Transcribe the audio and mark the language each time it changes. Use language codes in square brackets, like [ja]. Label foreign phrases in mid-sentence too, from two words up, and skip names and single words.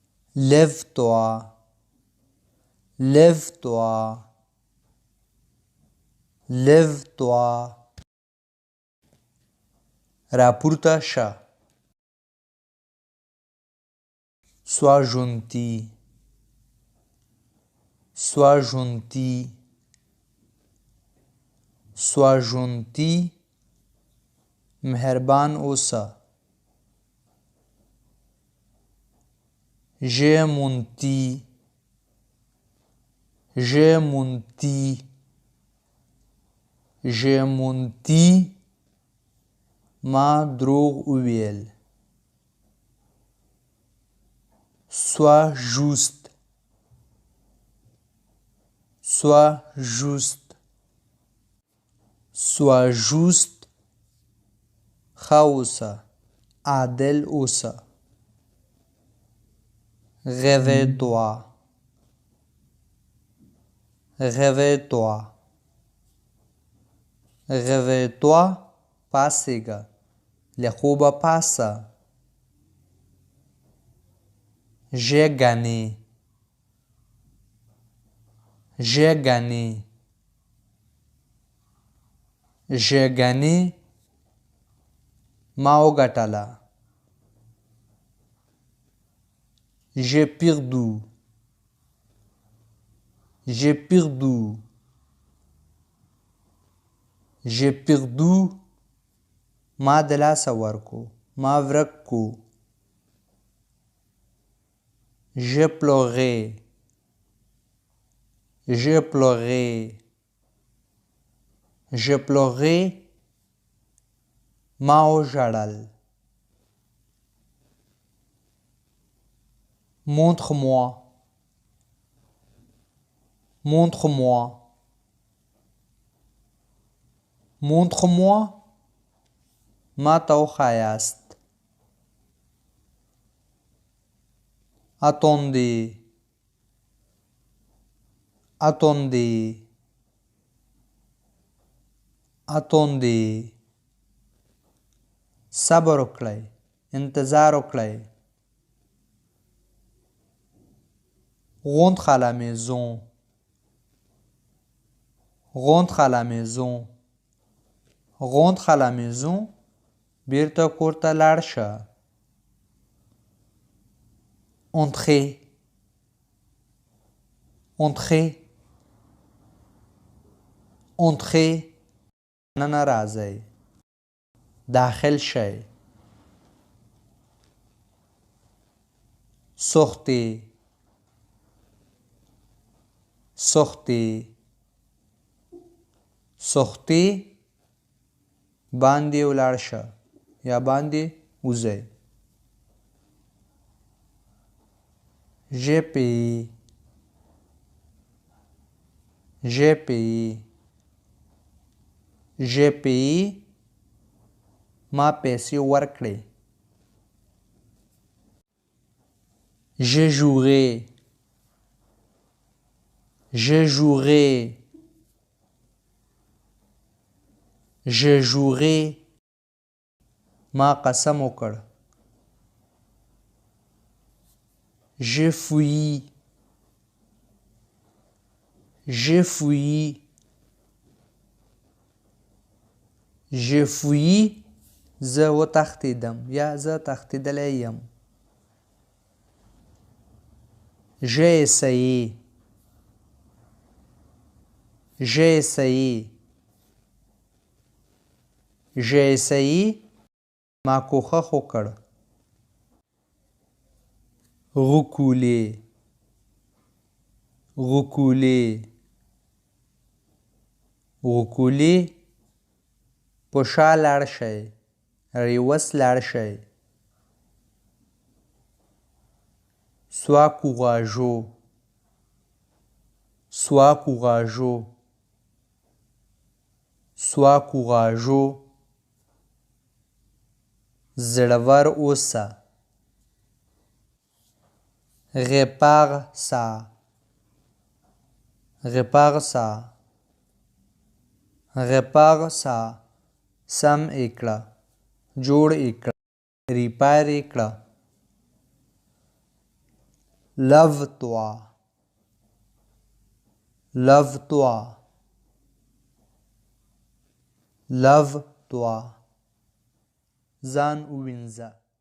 [fr] lève-toi, lève-toi, lève-toi. [ps] راپورته شه. [fr] Sois gentil, sois gentil, sois gentil. [ps] مهربان اوسه. [fr] J'ai menti, j'ai menti, j'ai menti. [ps] ما دروغ وویل. [fr] Sois juste, sois juste, sois juste. [ps] ښه اوسه، عادل اوسه. [fr] Réveille-toi, réveille-toi, réveille-toi. [ps] پاڅېږه، له خوبه پاڅه. [fr] J'ai gagné, j'ai gagné, j'ai gagné. [ps] ما وګټله. [fr] J'ai perdu, j'ai perdu, j'ai perdu. [ps] ما د لاسه ورکو، ما ورک کو. [fr] J'ai pleuré, j'ai pleuré, j'ai pleuré. [ps] ما وژړل. [fr] Montre-moi, montre-moi, montre-moi. [ps] ما ته وښایاست. [fr] Attendez, attendez, attendez. [ps] صبر وکړئ، انتظار وکړئ. [fr] Rentre à la maison, rentre à la maison, rentre à la maison. [ps] بیرته کور ته لاړ شه. [fr] Entrez, entrez, entrez. [ps] ننه راځئ، داخل شئ. [fr] Sortez, sortez, sortez. [ps] باندې ولاړ شه یا باندې وځئ. [fr] J'ai payé, j'ai payé, j'ai payé. [ps] ما پیسې ورکړې. [fr] J'ai juré, j'ai juré, j'ai juré. [ps] ما قسم وکړ. [fr] J'ai fui, j'ai fui, j'ai fui. [ps] زه وتښتېدم یا زه تښتېدلی یم. [fr] J'ai essayé, j'ai essayé, j'ai essayé. [ps] ما کوښښ وکړ. [fr] Reculer, reculer, reculer. [ps] په شا لاړ شئ، ریوس لاړ شئ. [fr] Sois courageux, sois courageux, sois courageux. [ps] زړور اوسه. [fr] Répare ça, répare ça, répare ça. [ps] سم یې کړه، جوړ یې کړه، ریپیر یې کړه. [fr] lave-toi lave-toi lave-toi [ps] ځان ووینځه